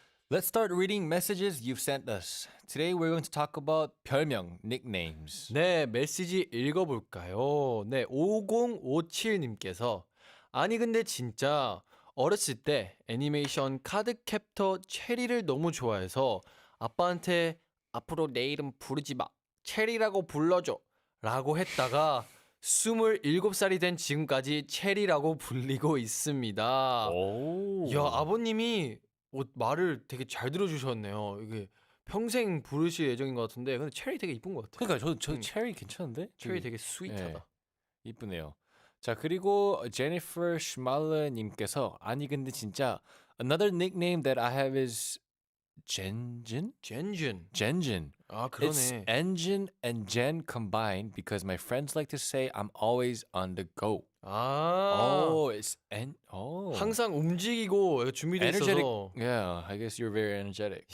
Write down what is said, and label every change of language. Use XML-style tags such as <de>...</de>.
<en>Let's start reading messages you've sent us. Today we're going to talk about 별명, nicknames.</en> <ko>네, 메시지 읽어볼까요? 네, 5057님께서 아니 근데 진짜 어렸을 때 애니메이션 카드캡터 체리를 너무 좋아해서 아빠한테 앞으로 내 이름 부르지 마. 체리라고 불러줘. 라고 했다가 27살이 된 지금까지 체리라고 불리고 있습니다. 오. 야, 아버님이 말을 되게 잘 들어주셨네요. 이게 평생 부르실 예정인 것 같은데 근데 체리 되게 이쁜 것 같아요. 그러니까 저 체리 괜찮은데? 체리 되게 스윗하다. 이쁘네요. 자, 그리고 제니퍼 슈말러님께서 아니 근데 진짜</ko> <en>another nickname that I have is Genjin?</en> <ko>젠준.</ko> <en>Genjin. 아 It's</en> <ko>그러네.</ko> <en>engine and gen combined because my friends like to say I'm always on the go. 아 Oh, it's oh.</en> <ko>항상 움직이고 준비돼</ko> <en>energetic.</en> <ko>있어서.</ko> <en>Yeah, I guess you're very energetic.</en>